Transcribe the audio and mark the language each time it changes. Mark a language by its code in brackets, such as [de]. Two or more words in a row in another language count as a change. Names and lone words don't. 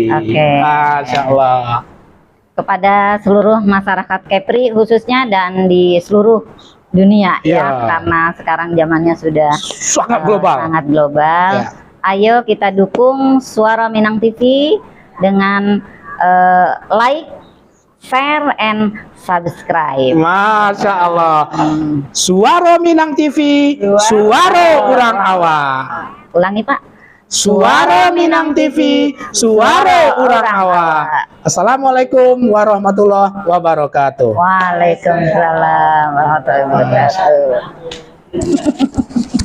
[ar] ما شاء الله. [id] Kepada seluruh masyarakat Kepri khususnya dan di seluruh dunia ya, karena sekarang zamannya sudah sangat global. Ayo kita dukung Suara Minang TV dengan [en] like, share, and subscribe. [ar] ما شاء الله. [id] Suara Minang TV, suara orang awak. Ulangi Pak. Suara Minang TV, suara orang awak. [ar] السلام عليكم ورحمة الله وبركاته. وعليكم السلام ورحمة الله وبركاته.